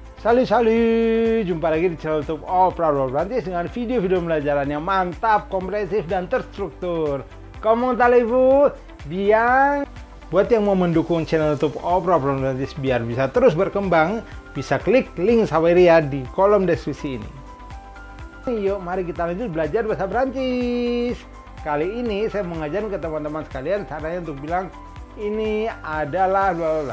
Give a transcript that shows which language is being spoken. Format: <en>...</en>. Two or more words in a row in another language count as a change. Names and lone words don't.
<id>Salut, jumpa lagi di channel YouTube Opera Prancis dengan video-video pembelajaran yang mantap, komprehensif, dan terstruktur.</id> <fr>Comment allez-vous? Bien.</fr> <id>Buat yang mau mendukung channel YouTube Opera Prancis biar bisa terus berkembang, bisa klik link Saweria di kolom deskripsi ini. Yuk, mari kita lanjut belajar bahasa Prancis. Kali ini saya mengajar ke teman-teman sekalian caranya untuk bilang ini adalah bla bla.</id>